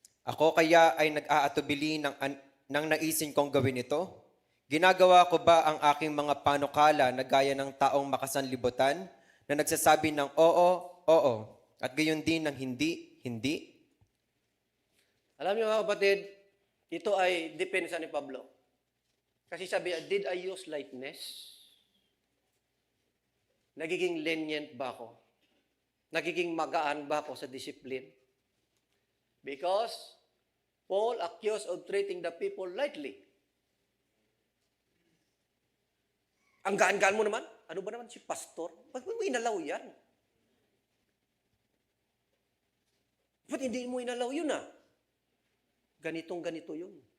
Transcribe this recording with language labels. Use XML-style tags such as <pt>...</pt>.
<tl>Ako kaya ay nag-aatubili ng naisin kong gawin ito? Ginagawa ko ba ang aking mga panukala na gaya ng taong makasanlibutan na nagsasabi ng oo, oo, at gayon din ng hindi, hindi? Alam niyo mga kapatid, ito ay depensa ni Pablo. Kasi sabi,</tl> <en>did I use lightness?</en> <tl>Nagiging lenient ba ako? Nagiging magaan ba ako sa discipline?</tl> <en>Because Paul accused of treating the people lightly.</en> <tl>Ang gaan-gaan mo naman. Ano ba naman si pastor? Ba't mo inalaw yan? Ba't hindi mo inalaw yun ah? Ganitong-ganito yun.</tl>